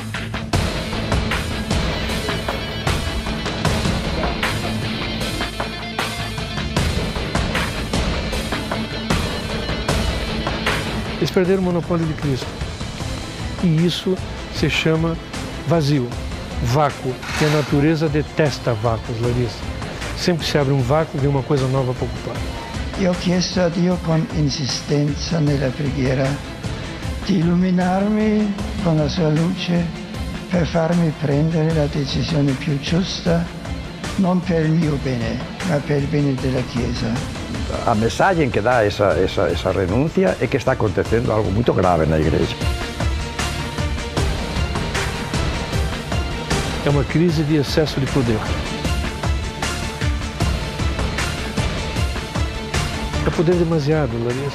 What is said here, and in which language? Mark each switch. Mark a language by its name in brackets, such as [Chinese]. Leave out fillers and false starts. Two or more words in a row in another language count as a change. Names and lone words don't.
[Portuguese] Eles perderam o monopólio de Cristo. E isso se chama vazio, vácuo, que a natureza detesta vácuos, Larissa. Sempre que se abre um vácuo, vem uma coisa nova para ocupar. [Italian] Io ho chiesto a Dio con insistenza nella preghiera di illuminarmi con la sua luce per farmi prendere la decisione più giusta, non per il mio bene, ma per il bene della Chiesa. [Portuguese] A mensagem que dá essa renúncia é que está acontecendo algo muito grave na igreja. É uma crise de excesso de poder. É poder demasiado, Larissa.